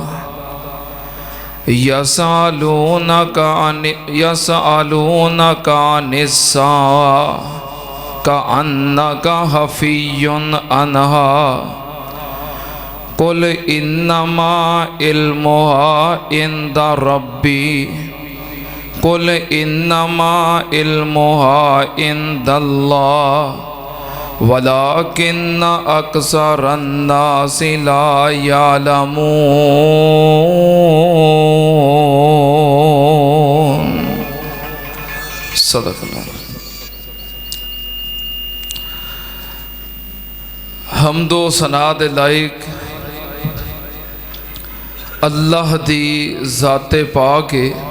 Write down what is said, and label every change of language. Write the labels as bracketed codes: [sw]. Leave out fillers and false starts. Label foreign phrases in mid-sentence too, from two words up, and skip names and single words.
[ar] يسألونك عن الساعة كأنك حفي عنها قل إنما علمها عند ربي قل إنما علمها عند الله ولكن أكثر الناس لا يعلمون. صدق الله. [pa] ਹਮਦੋ ਸਨਾ ਦੇ ਲਾਇਕ ਅੱਲਾਹ ਦੀ ਜ਼ਾਤੇ ਪਾਕ ਹੈ।